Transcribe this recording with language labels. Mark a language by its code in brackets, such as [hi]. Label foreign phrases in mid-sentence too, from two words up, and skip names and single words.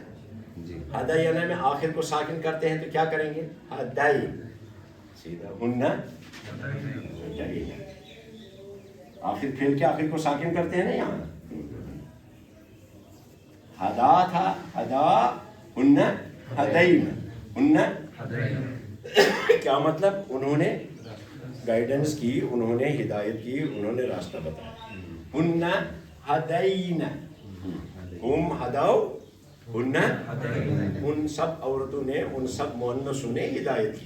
[ur] ہدایانا میں آخر کو ساکن کرتے ہیں تو کیا کریں گے؟ ہدائی. سیدھا ہن. آخر پھر کے آخر کو ساکن کرتے ہیں نا یہاں. ہدا تھا ہدا. [ar] ہن ہدین. [ur] ہن کیا مطلب؟ انہوں نے گائیڈنس کی، انہوں نے ہدایت کی، انہوں نے راستہ بتایا. [ar] ہن ہدین. ہم ہداو. [ur] ہن ان سب عورتوں نے، ان سب مؤنثوں نے ہدایت کی.